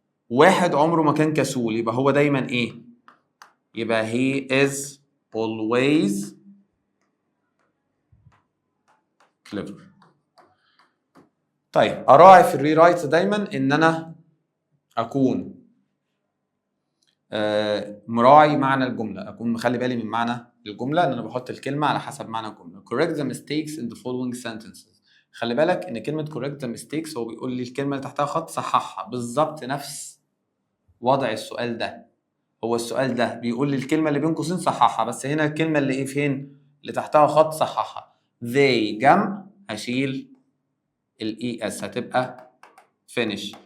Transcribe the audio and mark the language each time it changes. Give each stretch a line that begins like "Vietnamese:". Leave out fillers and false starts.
Arabic: واحد عمره ما كان كسول، يبقى هو دايما ايه؟ يبقى
English: he is always clever.
Arabic: طيب اراعي في الري رايت دايما ان انا اكون مراعي معنى الجمله، اكون مخلي بالي من معنى الجمله، ان انا بحط الكلمه على حسب معنى الجمله.
English: correct the mistakes in the following sentences.
Arabic: خلي بالك ان كلمه correct the mistakes هو بيقول لي الكلمه اللي تحتها خط صححها، بالظبط نفس وضع السؤال ده. هو السؤال ده بيقول لي الكلمه اللي بين قوسين صححها، بس هنا الكلمه اللي ايه فين؟ اللي تحتها خط صححها. they جمع هشيل الاي اس هتبقى finish.